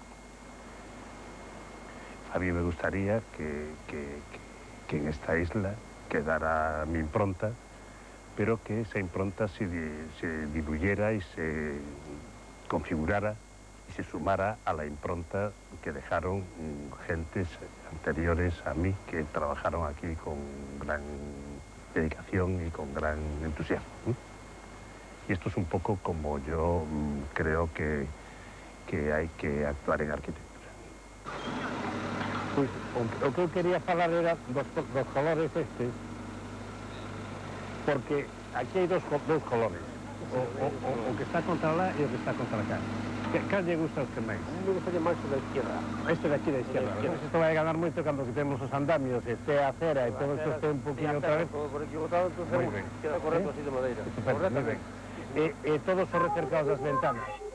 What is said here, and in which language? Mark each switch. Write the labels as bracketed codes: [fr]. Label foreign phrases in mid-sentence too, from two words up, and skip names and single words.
[es] A mí me gustaría que en esta isla quedara mi impronta, pero que esa impronta se diluyera y se configurara y se sumara a la impronta que dejaron gentes anteriores a mí, que trabajaron aquí con gran dedicación y con gran entusiasmo. Y esto es un poco como yo creo que hay que actuar en arquitectura. Pues, [gl] o que eu quería falar era dos colores estes, porque aquí hai dous colores, o que está contra lá e o que está contra cá. Cal lle gusta os que máis? [es] A mí me gustaría [gl] máis o da [es] izquierda. Este de aquí [gl] da izquierda, ¿verdad? Isto vai ganar moito cando quitemos os andamios, este a acera e todo isto este un poquinho outra vez. [es] Por equivocado, entonces queda correcto así de madeira. [gl] Estupendo, moi ben. E todos os recercados das ventanas.